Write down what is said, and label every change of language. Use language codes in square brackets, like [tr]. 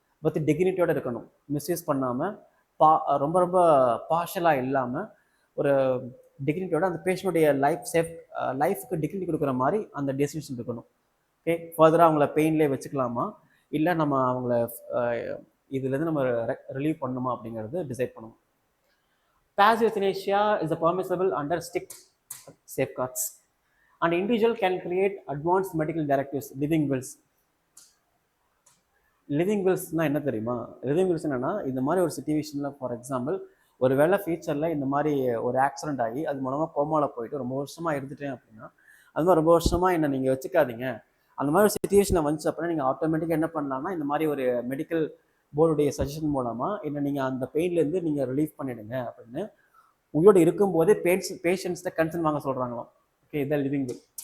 [ta] But டிக்னிட்டியோட இருக்கணும், misuse பண்ணாமல், ரொம்ப ரொம்ப பார்ஷலாக இல்லாமல், ஒரு டிக்னிட்டியோட அந்த பேஷண்ட்டுடைய லைஃப்க்கு டிக்னிட்டி கொடுக்குற மாதிரி அந்த டெசிஷன் இருக்கணும். ஓகே, ஃபர்தராக அவங்கள பெயின்லேயே வச்சுக்கலாமா, இல்லை நம்ம அவங்கள இதுலேருந்து நம்ம ரிலீவ் பண்ணணுமா அப்படிங்கிறது டிசைட் பண்ணணும். [en] Passive euthanasia is permissible under strict safeguards. An individual can create advanced medical directives, living wills. [ta] Living வில்ஸ்னால் என்ன தெரியுமா? லிவிங் வில்ஸ் என்னன்னா, இந்த மாதிரி ஒரு சுச்சுவேஷனில், ஃபார் எக்ஸாம்பிள், ஒரு வேளை ஃபியூச்சரில் இந்த மாதிரி ஒரு ஆக்சிடென்ட் ஆகி அது மூலமாக கோமாவில் போயிட்டு ரொம்ப வருஷமாக இருந்துட்டேன் அப்படின்னா, அது மாதிரி ரொம்ப வருஷமாக என்னை நீங்கள் வச்சுக்காதீங்க, அந்த மாதிரி ஒரு சுச்சுவேஷனில் வந்துச்சு அப்படின்னா நீங்கள் ஆட்டோமேட்டிக்காக என்ன பண்ணலாம்னா, இந்த மாதிரி ஒரு மெடிக்கல் போர்டுடைய சஜஷன் மூலமாக என்ன நீங்கள் அந்த பெயின்லேருந்து நீங்கள் ரிலீஃப் பண்ணிடுங்க அப்படின்னு உயிரோடு இருக்கும்போதே பேஷண்ட்ஸ்ட கன்சர்ன் வாங்க சொல்கிறாங்களாம். ஓகே, இதான் லிவிங் வில்.